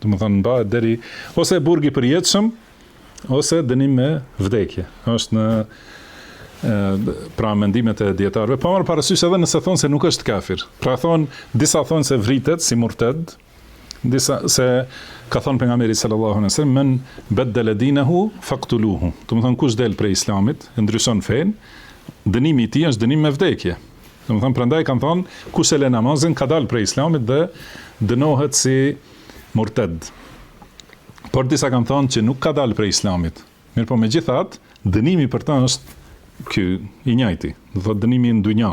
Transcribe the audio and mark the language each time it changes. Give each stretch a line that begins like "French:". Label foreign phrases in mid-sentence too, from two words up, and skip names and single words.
Albanian: Do të thonë mbahet deri ose burg i përjetshëm, ose dënim me vdekje. Është në pra mendimet e dietarëve, pa marrë parasysh edhe nëse thonë se nuk është kafir. Pra thonë, disa thonë se vritet si murted, disa se ka thonë pejgamberi
Arabic: صلى الله عليه وسلم من بدل دينه فاقتلوه.
Albanian: Do të thonë kush del prej islamit, e ndryshon fen, dënimi i tij është dënim me vdekje. Do të thonë prandaj kanë thonë kush e lë namazin ka dalë prej islamit dhe dënohet si murted. Por disa kanë thonë që nuk ka dalë prej islamit. Mirë po megjithatë, dënimi për ta është ky i njëjti, do thotë dënimi në dunja.